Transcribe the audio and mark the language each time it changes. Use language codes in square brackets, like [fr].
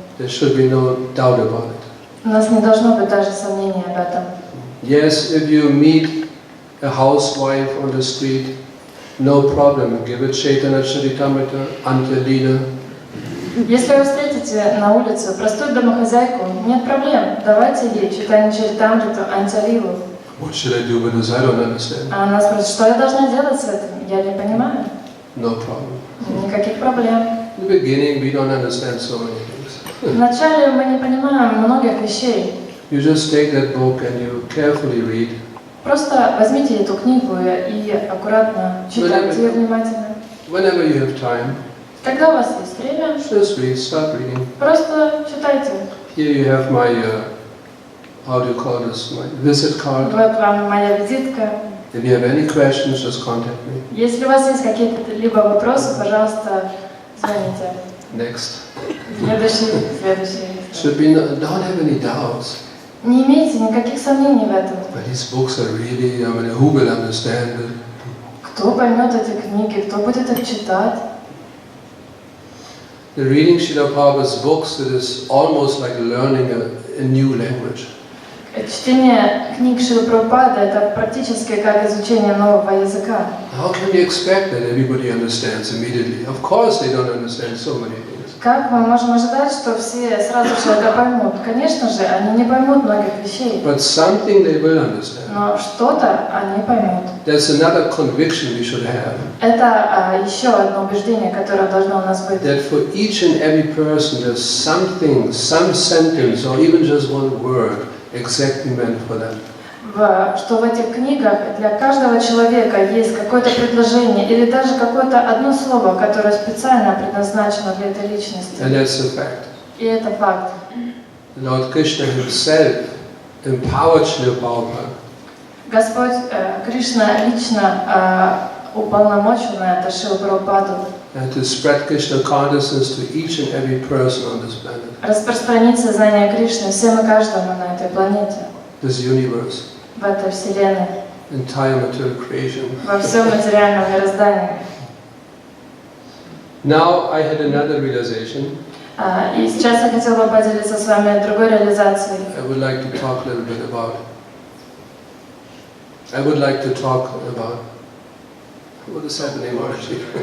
[en] There should be no doubt about it. [ru] У нас не должно быть даже сомнений об этом. [en] Yes, if you meet a housewife on the street, no problem. Give it Chaitanya Charitamrita, Antya Lila. [ru] Если вы встретите на улице простую домохозяйку, нет проблем. Давайте ей Чайтанья Чаритамриту, Антя Лилу. [en] What should I do with this? I don't understand. [ru] А она спрашивает, что я должна делать с этим? Я не понимаю. [en] No problem. [ru] Никаких проблем. [en] In the beginning, we don't understand so many things. [ru] Вначале мы не понимаем многих вещей. [en] You just take that book and you carefully read. [ru] Просто возьмите эту книгу и аккуратно читайте ее внимательно. [en] Whenever you have time, [ru] Когда у вас есть время, [en] just read, start reading. [ru] просто читайте. [en] Here you have my, how do you call this, my visit card. [ru] Вот вам моя визитка. [en] If you have any questions, just contact me. [ru] Если у вас есть какие-либо вопросы, пожалуйста, звоните. [en] Next. [ru] Следующий. [en] Should be don't have any doubts. [ru] Не имейте никаких сомнений в этом. [en] But these books are really, I mean, who will understand it? [ru] Кто поймет эти книги, кто будет их читать? [en] The reading Srila Prabhupada's books, it is almost like learning a new language. [ru] Чтение книг Шрилы Прабхупады – это практически как изучение нового языка. [en] How can you expect that everybody understands immediately? Of course they don't understand so many things. [ru] Как мы можем ожидать, что все сразу же это поймут? Конечно же, они не поймут многих вещей. [en] But something they will understand. [ru] Но что-то они поймут. [en] There's another conviction we should have. [ru] Это еще одно убеждение, которое должно у нас быть. [en] That for each and every person there's something, some sentence or even just one word exactly meant for them. [ru] Что в этих книгах для каждого человека есть какое-то предложение или даже какое-то одно слово, которое специально предназначено для этой личности. [en] And that's a fact. [ru] И это факт. [en] Lord Krishna himself empowered Srila Prabhupada. [ru] Господь Кришна лично уполномочил на это Шрилу Прабхупаду [en] To spread Krishna consciousness to each and every person on this planet, [ru] распространить сознание Кришны всем и каждому на этой планете, [en] this universe, [ru] в этой вселенной, [en] entire material creation. [ru] во всем материальном мироздании. [en] Now I had another realization. [ru] И сейчас я хотела бы поделиться с вами другой реализацией. [en] I would like to talk a little bit about. I would like to talk about. What is happening actually?